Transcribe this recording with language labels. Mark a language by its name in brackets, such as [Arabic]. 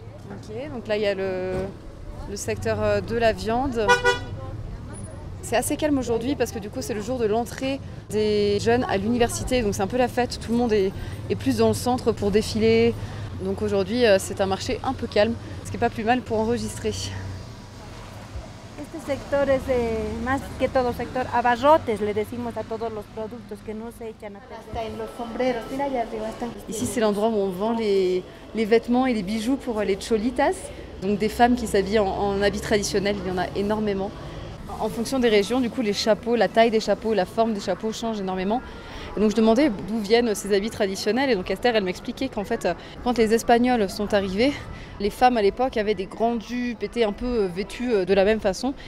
[French] Ok, donc là il y a le secteur de la viande. C'est assez calme aujourd'hui parce que du coup c'est le jour de l'entrée des jeunes à l'université, donc c'est un peu la fête, tout le monde est plus dans le centre pour défiler. Donc aujourd'hui c'est un marché un peu calme, ce qui n'est pas plus mal pour enregistrer. [Spanish] Este sector es más que todo sector abarrotes, le decimos a todos los productos que no se echan hasta en los sombreros. Mira allá arriba están. [French] Ici c'est l'endroit où on vend les vêtements et les bijoux pour les cholitas. Donc des femmes qui s'habillent en habits traditionnels, il y en a énormément. En fonction des régions, du coup, les chapeaux, la taille des chapeaux, la forme des chapeaux changent énormément. Et donc je demandais d'où viennent ces habits traditionnels. Et donc Esther, elle m'expliquait qu'en fait, quand les Espagnols sont arrivés, les femmes à l'époque avaient des grandes jupes, étaient un peu vêtues de la même façon.